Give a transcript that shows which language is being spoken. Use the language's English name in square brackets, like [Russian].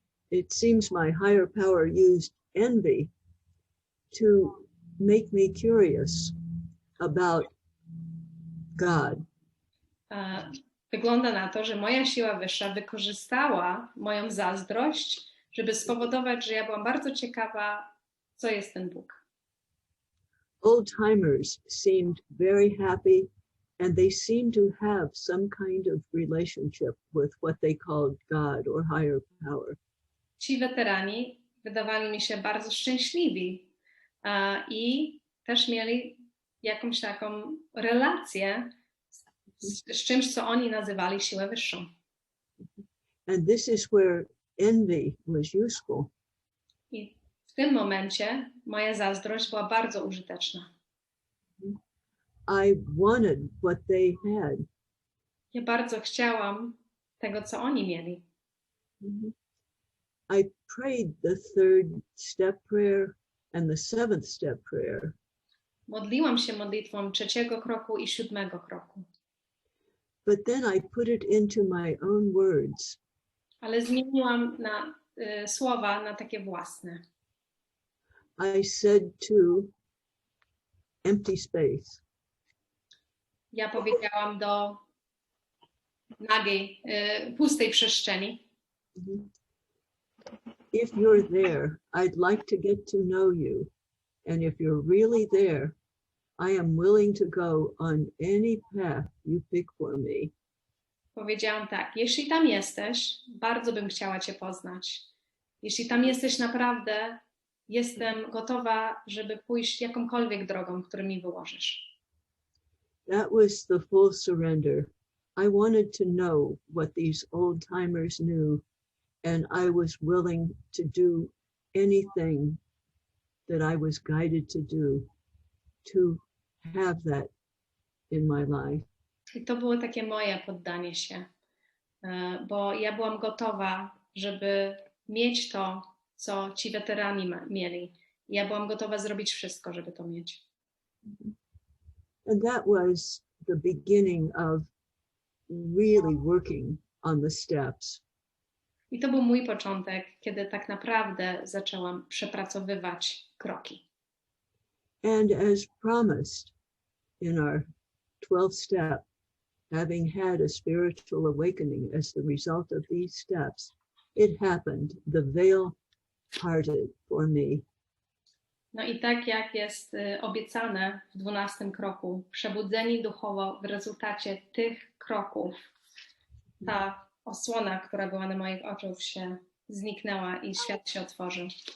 [English] It seems my higher power used envy to make me curious about God. [Polish] Wygląda na to, że moja siła wyższa wykorzystała moją zazdrość, żeby spowodować, że ja byłam bardzo ciekawa, co jest ten Bóg. [English] Old-timers seemed very happy, and they seemed to have some kind of relationship with what they called God or higher power. [Polish] Ci weterani wydawali mi się bardzo szczęśliwi i też mieli jakąś taką relację z czymś, co oni nazywali siłę wyższą. [English] And this is where envy was useful. [Polish] I w tym momencie moja zazdrość była bardzo użyteczna. [English] I wanted what they had. [Polish] Ja bardzo chciałam tego, co oni mieli. [English] I prayed the third step prayer and the seventh step prayer. [Polish] Modliłam się modlitwą 3. kroku i 7. kroku. [English] But then I put it into my own words. [Polish] Ale zmieniłam słowa na takie własne. [English] I said to empty space. [Polish] Ja powiedziałam do nagiej, pustej przestrzeni. [English] If you're there, I'd like to get to know you. And if you're really there, I am willing to go on any path you pick for me. [Polish] Powiedziałam tak, jeśli tam jesteś, bardzo bym chciała cię poznać. Jeśli tam jesteś naprawdę, jestem gotowa, żeby pójść jakąkolwiek drogą, którą mi wyłożysz. [English] That was the full surrender. I wanted to know what these old timers knew, and I was willing to do anything that I was guided to do to have that in my life. [Polish] I to było takie moje poddanie się, bo ja byłam gotowa, żeby mieć to, co ci weterani mieli. Ja byłam gotowa zrobić wszystko, żeby to mieć. [English] And that was the beginning of really working on the steps. [Polish] I to był mój początek, kiedy tak naprawdę zaczęłam przepracowywać kroki. [English] And as promised in our 12th step, having had a spiritual awakening as the result of these steps, it happened. The veil parted for me. [Polish] No i tak jak jest obiecane w 12 kroku, przebudzeni duchowo w rezultacie tych kroków, ta osłona, która była na moich oczach, się zniknęła i świat się otworzył.